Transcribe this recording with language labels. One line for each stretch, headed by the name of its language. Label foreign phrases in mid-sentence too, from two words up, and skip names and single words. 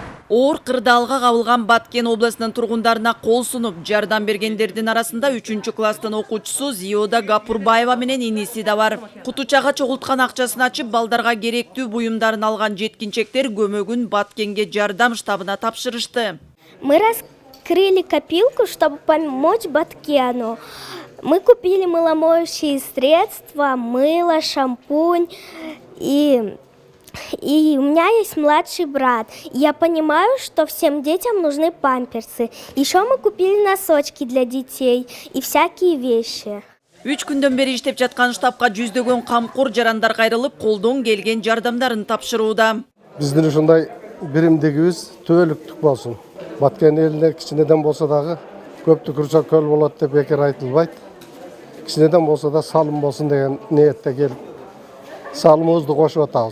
Kyrgyz: Оор кырдаалга кабылган Баткен областынын тургундарына кол сунуп жардам бергендердин арасында 3 класстын окуучусу Зиода Гапурбаева менен иниси да бар. Кутучага чогулткан акчасын ачып, балдарга керектүү буюмдарын алган жеткинчектер көмөгүн Баткенге жардам штабына тапшырышты.
Russian: Мы раскрыли копилку, чтобы помочь Баткену. Мы купили мыломоющие средства, мыло, шампунь И у меня есть младший брат. Я понимаю, что всем детям нужны памперсы. Еще мы купили носочки для детей и всякие вещи.
Kyrgyz: 3 күндөн бери иштеп жаткан штабка жүздөгөн камкор жарандар кайрылып, колдон келген жардамдарын тапшырууда. Биздин ушундай биримдигибиз түбөлүктүк болсун. Баткен элине кичинеден болсо дагы көп түкүрсө көл болот деп бекер айтылбайт. Кичинеден болсо да салым болсун деген ниетте келип салымыбызды кошуп атабыз.